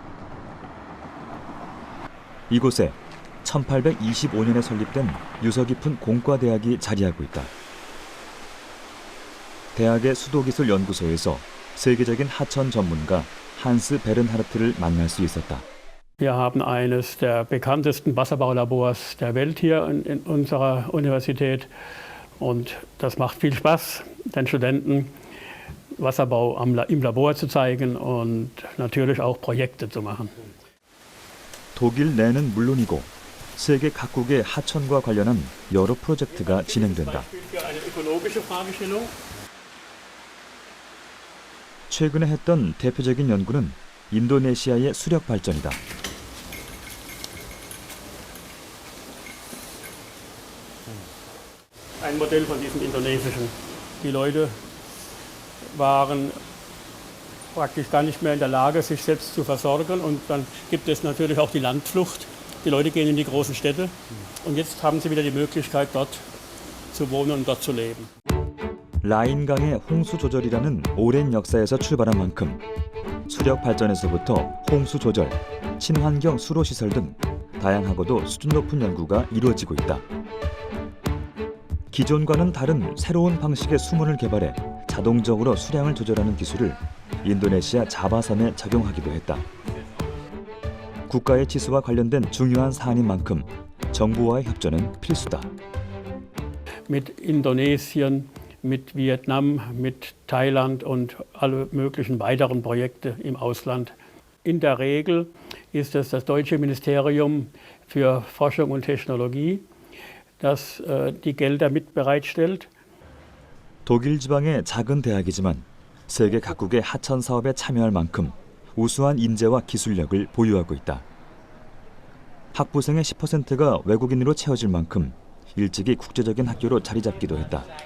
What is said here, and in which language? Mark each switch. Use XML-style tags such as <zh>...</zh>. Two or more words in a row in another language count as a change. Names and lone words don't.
<ko>이곳에 1825년에 설립된 유서 깊은 공과대학이 자리하고 있다. 대학의 수도기술연구소에서 세계적인 하천 전문가 한스 베른하르트를 만날 수 있었다.</ko> <de>Wir haben eines der bekanntesten Wasserbaulabors der Welt hier in unserer Universität und das macht viel Spaß, den Studenten Wasserbau im Labor zu zeigen und natürlich auch Projekte zu machen.</de> <ko>독일 내는 물론이고 세계 각국의 하천과 관련한 여러 프로젝트가 진행된다. 최근에 했던 대표적인 연구는 인도네시아의 수력 발전이다.</ko> <de>Ein Modell von diesem indonesischen. Die Leute waren praktisch gar nicht mehr in der Lage, sich selbst zu versorgen. Und dann gibt es natürlich auch die Landflucht. Die Leute gehen in die großen Städte. Und jetzt haben sie wieder die Möglichkeit, dort zu wohnen und dort zu leben.</de> <ko>라인강의 홍수 조절이라는 오랜 역사에서 출발한 만큼 수력 발전에서부터 홍수 조절, 친환경 수로 시설 등 다양하고도 수준 높은 연구가 이루어지고 있다. 기존과는 다른 새로운 방식의 수문을 개발해 자동적으로 수량을 조절하는 기술을 인도네시아 자바섬에 적용하기도 했다. 국가의 지수와 관련된 중요한 사안인 만큼 정부와의 협조는 필수다.</ko> <de>Mit Indonesien, mit Vietnam, mit Thailand und alle möglichen weiteren Projekte im Ausland. In der Regel ist es das deutsche Ministerium für Forschung und Technologie, das die Gelder mit bereitstellt.</de> <ko>독일 지방의 작은 대학이지만 세계 각국의 하천 사업에 참여할 만큼 우수한 인재와 기술력을 보유하고 있다. 학부생의 10%가 외국인으로 채워질 만큼 일찍이 국제적인 학교로 자리 잡기도 했다.</ko>